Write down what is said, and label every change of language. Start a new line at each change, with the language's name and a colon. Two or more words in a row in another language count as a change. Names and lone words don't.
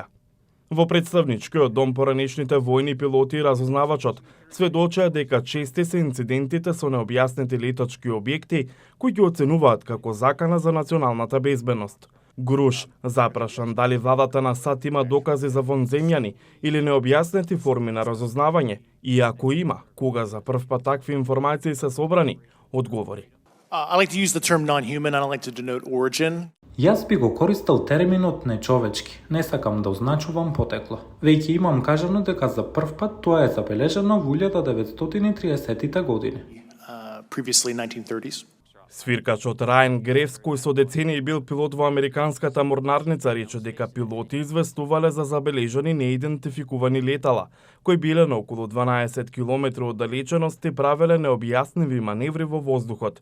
Macedonian: Во представничкиот дом поранешните војни пилоти и разузнавачот сведочеа дека чести се инцидентите со необјаснети летачки објекти кои ги оценуваат како закана за националната безбедност. Груш запрашан дали владата на САД има докази за вонземјани или необјаснети форми на разузнавање и ако има, кога за прв пат такви информации се собрани, одговори.
English: I like to use the term non-human. I don't like to denote origin.
Macedonian: Јас би го користел терминот нечовечки, не сакам да означувам потекло. Веќе имам кажано дека за прв пат тоа е забележано во 1930-тите години.
English: Previously 1930s.
Macedonian: Свиркачот Рајан Грефс, кој со децении бил пилот во американската морнарница, рече дека пилоти известувале за забележани неидентификувани летала, кои биле на околу 12 км оддалеченост и правеле необјасневи маневри во воздухот.